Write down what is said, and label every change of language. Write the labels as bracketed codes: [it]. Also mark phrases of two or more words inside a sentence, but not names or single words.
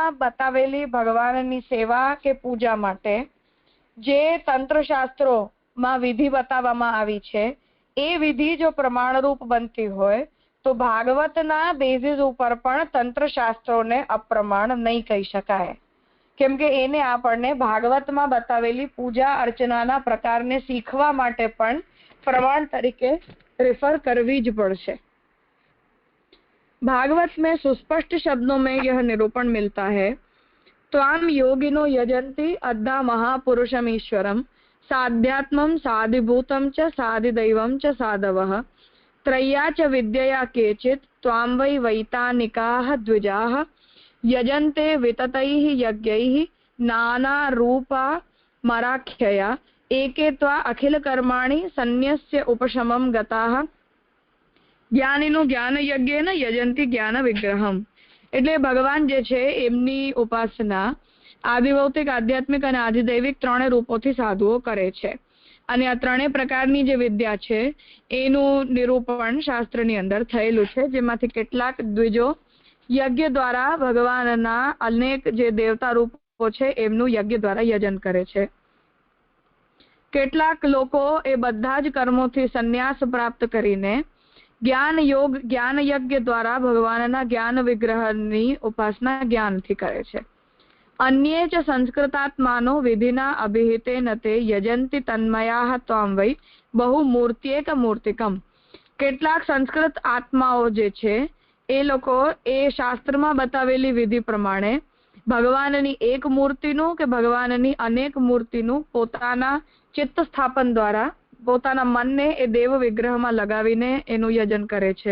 [gu] બતાવેલી ભગવાનની સેવા કે પૂજા માટે જે તંત્રશાસ્ત્રોમાં વિધિ બતાવવામાં આવી છે એ વિધિ જો પ્રમાણરૂપ બનતી હોય તો ભાગવતના બેઝિસ ઉપર પણ તંત્રશાસ્ત્રોને અપ્રમાણ નહીં કહી શકાય, કેમ કે એને આપણને ભાગવતમાં બતાવેલી પૂજા અર્ચનાના પ્રકારને શીખવા માટે પણ પ્રમાણ તરીકે રેફર કરવી જ પડશે। [hi] भागवत में सुस्पष्ट शब्दों में यह निरूपण मिलता है, [sa] त्वाम योगिनो यजन्ति अद्धा महापुरुषम ईश्वरम साध्यात्मम साधिभूतम च साधिदैवम च साधवः त्रय्या च विद्यया केचित् त्वां वै वैतानिकाः द्विजाः यजन्ते विततैः यज्ञैः नाना रूपा मराख्यया एके त्वा अखिल कर्माणि सन्न्यस्य उपशमं गताः ज्ञानिनो ज्ञान यज्ञेन यजन्ति ज्ञान विग्रहम। [gu] એટલે ભગવાન જે છે એમની ઉપાસના આદિભૌતિક, આધ્યાત્મિક અને આધિદૈવિક ત્રણે રૂપોથી સાધુઓ કરે છે અને આ ત્રણેય પ્રકારની જે વિદ્યા છે એનું નિરૂપણ શાસ્ત્રની અંદર થયેલું છે, જેમાંથી કેટલાક દ્વિજો યજ્ઞ દ્વારા ભગવાનના અનેક જે દેવતા રૂપો છે એમનું યજ્ઞ દ્વારા યજન કરે છે। કેટલાક લોકો એ બધા જ કર્મોથી સંન્યાસ પ્રાપ્ત કરીને જ્ઞાન યોગ જ્ઞાન યજ્ઞ દ્વારા ભગવાનના જ્ઞાન વિગ્રહની ઉપાસના જ્ઞાનથી કરે છે। [sa] अन्ये च संस्कृतात्मानो विधिना अभिहितेन ते यजन्ति तन्मयाः त्वां वै बहुमूर्त्येक मूर्तिकम। [gu] કેટલાક સંસ્કૃત આત્માઓ જે છે એ લોકો એ શાસ્ત્રમાં બતાવેલી વિધિ પ્રમાણે ભગવાનની એક મૂર્તિનું કે ભગવાનની અનેક મૂર્તિનું પોતાના ચિત્ત સ્થાપન દ્વારા પોતાના મનને એ દેવ વિગ્રહમાં લગાવીને એનું યજન કરે છે.